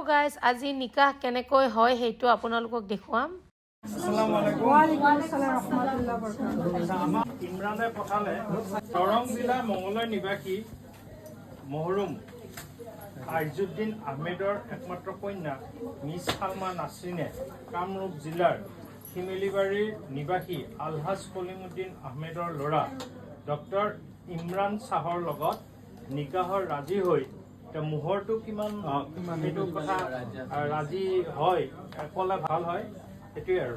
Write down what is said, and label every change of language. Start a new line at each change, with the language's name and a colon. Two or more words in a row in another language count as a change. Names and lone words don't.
Assamese: গাইজ আজি নিকাহ কেনেকৈ হয় সেইটো আপোনালোকক দেখুৱাম।
Arabic: السلام عليكم. وعليكم السلام رحمة الله بركاته.
Assamese: আমাৰ ইমৰানে পঠালে দৰং জিলা মংগলদৈ নিবাসী মহৰুম আইজুদ্দিন আহমেদৰ একমাত্ৰ কন্যা মিছ সালমা নাছৰিনে কামৰূপ জিলাৰ শিমেলিবাৰীৰ নিবাসী আলহাজ কলিমুদ্দিন আহমেদৰ ল'ৰা ডক্টৰ ইমৰান শ্বাহৰ লগত নিকাহৰ ৰাজি হৈ মুহূৰ্তটো কিমান সেইটো কথা ৰাজি হয় ক'লে ভাল হয় সেইটোৱে আৰু